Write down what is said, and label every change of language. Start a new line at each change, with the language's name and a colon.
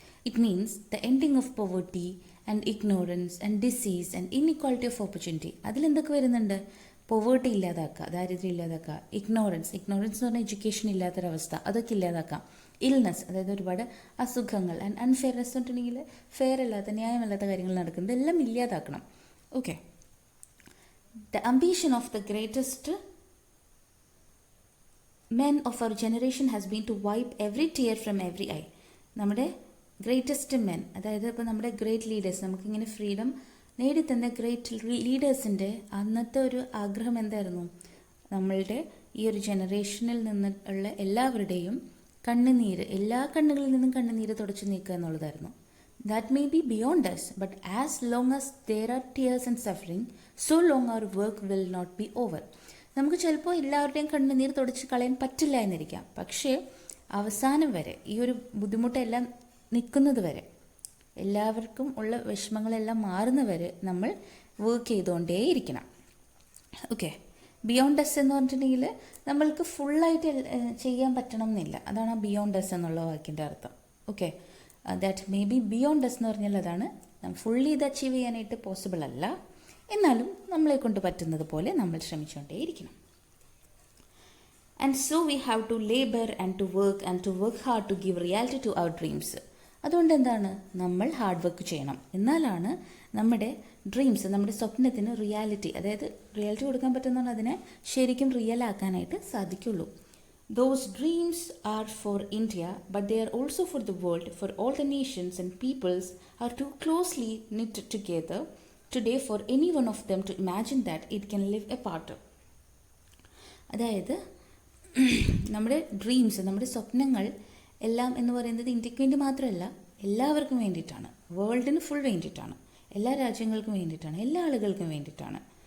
English: It means the ending of poverty and ignorance and disease and inequality of opportunity.
Malayalam: അതിലെന്തൊക്കെ വരുന്നുണ്ട്? Poverty ഇല്ലാതാക്കുക, ദാരിദ്ര്യം ഇല്ലാതാക്കുക, ignorance എന്ന് പറഞ്ഞാൽ എഡ്യൂക്കേഷൻ ഇല്ലാത്തൊരവസ്ഥ, അതൊക്കെ ഇല്ലാതാക്കാം. ഇൽനെസ്, അതായത് ഒരുപാട് അസുഖങ്ങൾ, ആൻഡ് അൺഫെയർനെസ് പറഞ്ഞിട്ടുണ്ടെങ്കിൽ ഫെയർ അല്ലാത്ത, ന്യായമല്ലാത്ത കാര്യങ്ങൾ നടക്കുന്നത് എല്ലാം ഇല്ലാതാക്കണം.
English: Okay, the ambition of the greatest men of our generation has been to wipe every tear from every eye.
Malayalam: നമ്മുടെ ഗ്രേറ്റസ്റ്റ് മെൻ, അതായത് ഇപ്പോൾ നമ്മുടെ ഗ്രേറ്റ് ലീഡേഴ്സ്, നമുക്കിങ്ങനെ ഫ്രീഡം നേടിത്തന്ന ഗ്രേറ്റ് ലീഡേഴ്സിൻ്റെ അന്നത്തെ ഒരു ആഗ്രഹം എന്തായിരുന്നു? നമ്മളുടെ ഈ ഒരു ജനറേഷനിൽ നിന്നുള്ള എല്ലാവരുടെയും കണ്ണുനീര്, എല്ലാ കണ്ണുകളിൽ നിന്നും കണ്ണുനീര് തുടച്ചു നീക്കുക എന്നുള്ളതായിരുന്നു.
English: That may be beyond us, but as long as there are tears and suffering, so long our work will not be over.
Malayalam: നമുക്ക് ചിലപ്പോൾ എല്ലാവരുടെയും കണ്ണുനീർ തുടച്ച് കളയാൻ പറ്റില്ല എന്നിരിക്കാം, പക്ഷേ അവസാനം വരെ ഈ ഒരു ബുദ്ധിമുട്ടെല്ലാം നിൽക്കുന്നത് വരെ, എല്ലാവർക്കും ഉള്ള വിഷമങ്ങളെല്ലാം മാറുന്നവരെ നമ്മൾ വർക്ക് ചെയ്തുകൊണ്ടേയിരിക്കണം. ഓക്കെ, ബിയോണ്ട് എസ് എന്ന് പറഞ്ഞിട്ടുണ്ടെങ്കിൽ നമ്മൾക്ക് ഫുള്ളായിട്ട് ചെയ്യാൻ പറ്റണം എന്നില്ല, അതാണ് ആ ബിയോണ്ട് എസ് എന്നുള്ള വാക്കിൻ്റെ അർത്ഥം. Okay,
English: that may be beyond us
Malayalam: എന്ന് പറഞ്ഞാൽ അതാണ്, ഫുള്ളി ഇത് അച്ചീവ് ചെയ്യാനായിട്ട് പോസിബിൾ അല്ല, എന്നാലും നമ്മളെ കൊണ്ട് പറ്റുന്നത് പോലെ നമ്മൾ ശ്രമിച്ചുകൊണ്ടേയിരിക്കണം.
English: And so we have to labour and to work hard to give reality to our dreams.
Malayalam: അതുകൊണ്ട് എന്താണ്, നമ്മൾ ഹാർഡ് വർക്ക് ചെയ്യണം, എന്നാലാണ് നമ്മുടെ ഡ്രീംസ്, നമ്മുടെ സ്വപ്നത്തിന് റിയാലിറ്റി, അതായത് റിയാലിറ്റി കൊടുക്കാൻ പറ്റുന്നതാണ് അതിനെ ശരിക്കും റിയൽ ആക്കാനായിട്ട് സാധിക്കുള്ളൂ.
English: Those dreams are for India, but they are also for the world, for all the nations and peoples are too closely knit together today for any one of them to imagine that it can live apart.
Malayalam: അതായത് നമ്മുടെ dreams, നമ്മുടെ സ്വപ്നങ്ങൾ എല്ലാം എന്ന് പറയുന്നത് ഇന്ത്യക്ക് വേണ്ടി മാത്രമല്ല, എല്ലാവർക്കും വേണ്ടിയിട്ടാണ്, വേൾഡിന് ഫുൾ വേണ്ടിയിട്ടാണ്, എല്ലാ രാജ്യങ്ങൾക്കും വേണ്ടിയിട്ടാണ്, എല്ലാ ആളുകൾക്കും വേണ്ടിയിട്ടാണ്.